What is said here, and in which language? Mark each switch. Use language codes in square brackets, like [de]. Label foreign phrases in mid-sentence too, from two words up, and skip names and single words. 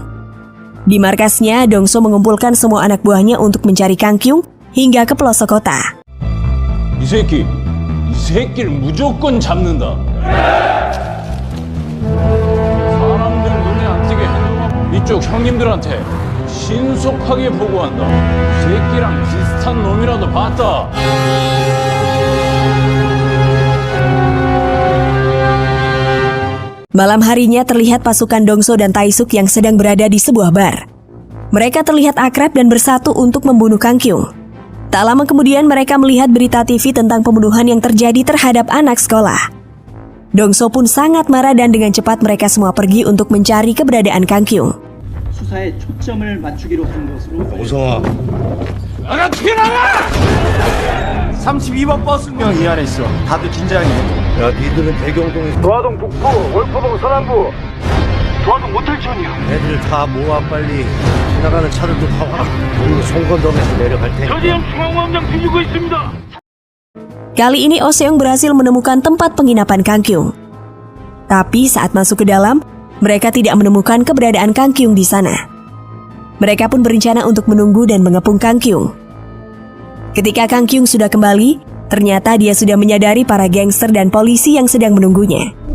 [id] Di markasnya, Dongso mengumpulkan semua anak buahnya untuk mencari Kang Kyung hingga ke pelosok kota. [ko] 이 새끼를 무조건 잡는다. 사람들 눈에 안 띄게 이쪽 형님들한테 신속하게 보고한다. 새끼랑 비슷한 놈이라도 봤다. [id] Malam harinya terlihat pasukan Dongso dan Tae-suk yang sedang berada di sebuah bar. Mereka terlihat akrab dan bersatu untuk membunuh Kang Kyung. Tak lama kemudian mereka melihat berita TV tentang pembunuhan yang terjadi terhadap anak sekolah. Dongso pun sangat marah dan dengan cepat mereka semua pergi untuk mencari keberadaan Kang Kyung. [ko] 수사에 초점을 맞추기로 한 것으로 오성아 나가 튀어나가! 32번 버스명 이 안에 있어 다들 긴장해 야 니들은 대경동에 도화동 북부, 월포동 서남부, 도화동 모텔촌이요. 애들 다 모아 빨리 지나가는 차들도 다 와. 그리고 송건동에서 내려갈 테니까 저지형 중앙광장 뒤지고 있습니다. [id] Kali ini Oh Seong berhasil menemukan tempat penginapan Kang Kyung. Tapi saat masuk ke dalam, mereka tidak menemukan keberadaan Kang Kyung di sana. Mereka pun berencana untuk menunggu dan mengepung Kang Kyung. Ketika Kang Kyung sudah kembali, ternyata dia sudah menyadari para gangster dan polisi yang sedang menunggunya.